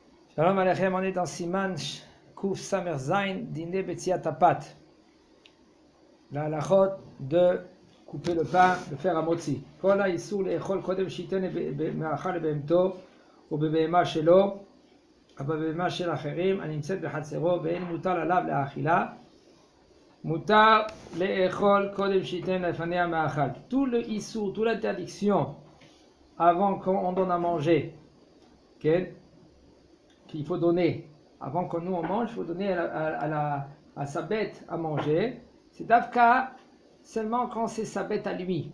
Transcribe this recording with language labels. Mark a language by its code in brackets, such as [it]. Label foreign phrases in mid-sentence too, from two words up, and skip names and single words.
[he] שלום עליכם, [fr] on est dans [he] סימן קוף סמך זין, דיני בציעת הפת. [fr] La halachot de couper le pain, de faire un motzi. [he] כל האיסור לאכול קודם שיתן מאכל בהמתו ובבהמה שלו, ובבהמה של אחרים הנמצאת בחצרו ואין מותר עליו לאכילה, מותר לאכול קודם שייתן לפניה מאכל. [fr] Tout le issour, toute l'interdiction avant qu'on donne à manger, okay? Qu'il faut donner, avant que nous on mange, il faut donner à sa bête à manger. C'est d'Avka seulement quand c'est sa bête à lui.